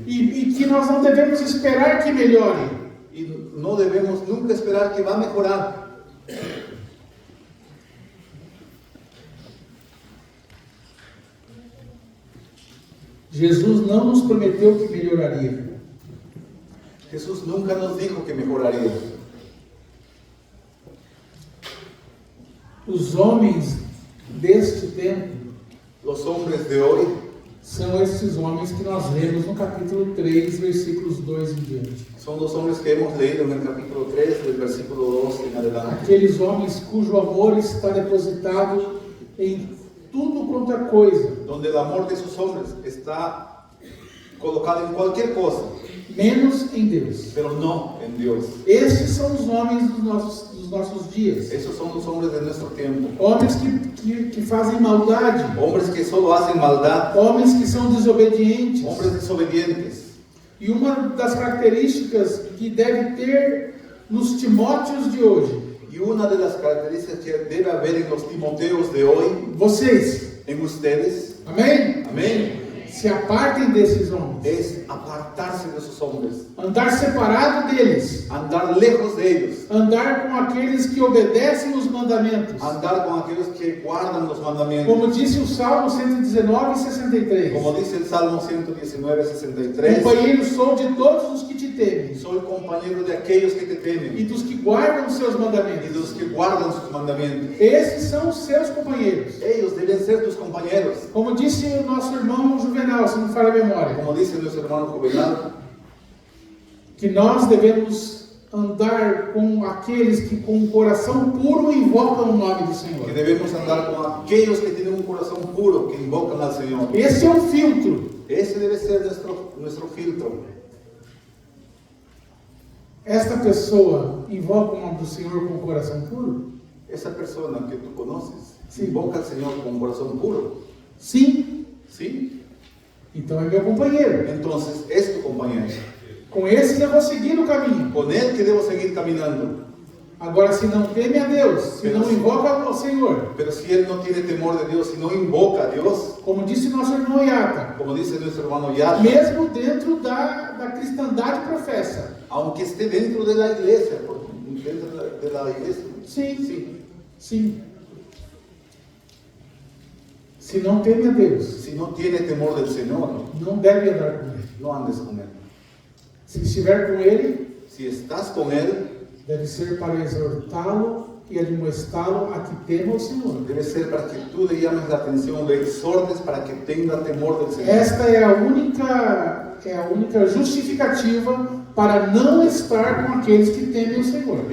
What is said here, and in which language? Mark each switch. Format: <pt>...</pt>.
<pt>e que nós não devemos esperar que melhore.</pt> <es>Y no debemos nunca esperar que va a mejorar.</es> <pt>Jesus não nos prometeu que melhoraria.</pt> <es>Jesús nunca nos dijo que mejoraría.</es> <pt>Os homens deste tempo</pt> <es>Los hombres de hoy</es> <pt>são esses homens que nós lemos no capítulo 3, versículos 2 em diante.</pt> <es>son los hombres que hemos leído en el capítulo 3, del versículo 2 en adelante.</es> <pt>Aqueles homens cujo amor está depositado em tudo quanto é coisa,</pt> <es>Donde el amor de esos hombres está colocado en cualquier cosa,</es> <pt>menos em Deus.</pt> <es>pero no en Dios.</es> <pt>Esses são os homens dos nossos dias.</pt> <es>Esos son los hombres de nuestro tiempo.</es> <pt>Homens que fazem maldade,</pt> <es>Hombres que solo hacen maldad,</es> <pt>homens que são desobedientes.</pt> <es>hombres desobedientes.</es> <pt>E uma das características que deve ter nos Timóteos de hoje,</pt> <es>Y una de las características que debe haber en los Timoteos de hoy,</es> <pt>vocês,</pt> <es>en ustedes,</es> <pt>amém?</pt> <es>amén,</es> <pt>Se apartem desses homens,</pt> <es>es apartarse de esos hombres,</es> <pt>andar separado deles,</pt> <es>andar lejos de ellos,</es> <pt>andar com aqueles que obedecem os mandamentos.</pt> <es>andar con aquellos que guardan los mandamientos.</es> <pt>Como disse o Salmo 119, 63.</pt> <es>Como dice el Salmo 119, 63,</es> <pt>Companheiro sou de todos os que te temem</pt> <es>soy compañero de aquellos que te</es> <pt>e</pt> <es>temen</es> <pt>dos que guardam os seus</pt> <es>y</es> <pt>mandamentos.</pt> <es>de los que guardan sus mandamientos.</es> <pt>Esses são os seus companheiros.</pt> <es>Ellos deben ser tus compañeros.</es> <pt>Como disse o nosso irmão Juvenal, se não falha a memória,</pt> <es>Como dice nuestro hermano Juvenal,</es> <pt>que nós devemos andar com aqueles que com um coração puro invocam o nome do</pt> <es>que</es> <pt>Senhor.</pt> <es>debemos andar con aquellos que tienen un corazón puro, que invocan al Señor.</es> <pt>Esse é um filtro.</pt> <es>Ese debe ser nuestro filtro.</es> <pt>Esta pessoa invoca o nome do Senhor com o coração puro?</pt> <es>Esa persona que tú conoces, Sí. invoca al Señor con un corazón puro.</es> <pt>Sim.</pt> <es>¿Sí?</es> <pt>Então é meu companheiro.</pt> <es>Entonces es tu compañero.</es> <pt>Com esse eu vou seguir no caminho.</pt> <es>Con él que debo seguir caminando.</es> <pt>Agora, se não teme a Deus, se não invoca ao Senhor,</pt> <es>Pero si él no tiene temor de Dios, si no invoca a Dios,</es> <pt>como disse nosso irmão Iata,</pt> <es>como dice nuestro hermano Yad,</es> <pt>mesmo dentro da cristandade professa,</pt> <es>aunque esté dentro de la iglesia, dentro de la iglesia,</es> <pt>sim,</pt> <es>sí,</es> <pt>sim. Se não teme a Deus,</pt> <es>si no tiene temor del Señor,</es> <pt>não deve andar com Ele.</pt> <es>no andes con él.</es> <pt>Se estiver com Ele,</pt> <es>Si estás con él,</es> <pt>deve ser para exortá-lo e admoestá-lo a que tema o Senhor.</pt> <es>debe ser para que tú le llames la atención, le exhortes para que tenga temor del Señor.</es> <pt>Esta é a única justificativa para não estar com aqueles que temem o Senhor.</pt>